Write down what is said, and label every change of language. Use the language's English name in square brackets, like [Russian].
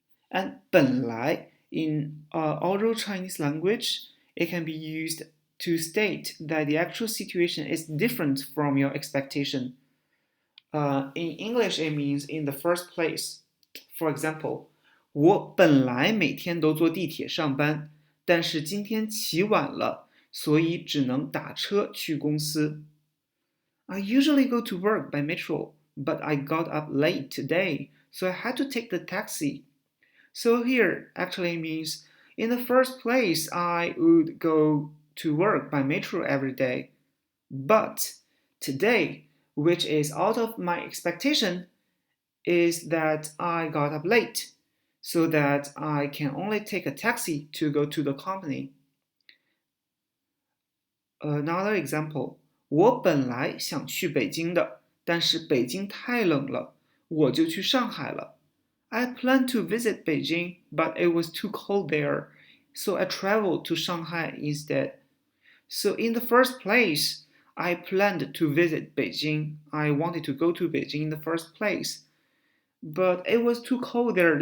[English] And 本来 in oral Chinese language, it can be used to state that the actual situation is different from your expectation. In English, it means in the first place. For example, [Chinese] 我本来每天都坐地铁上班，但是今天起晚了，所以只能打车去公司。 [English] I usually go to work by metro, but I got up late today, so I had to take the taxi. So here actually means in the first place, I would go to work by metro every day. But today, which is out of my expectation, is that I got up late so that I can only take a taxi to go to the company. Another example, [Chinese] 我本来想去北京的，但是北京太冷了，我就去上海了。 [English] I planned to visit Beijing, but it was too cold there, so I traveled to Shanghai instead. So in the first place, I planned to visit Beijing. I wanted to go to Beijing in the first place. But it was too cold there.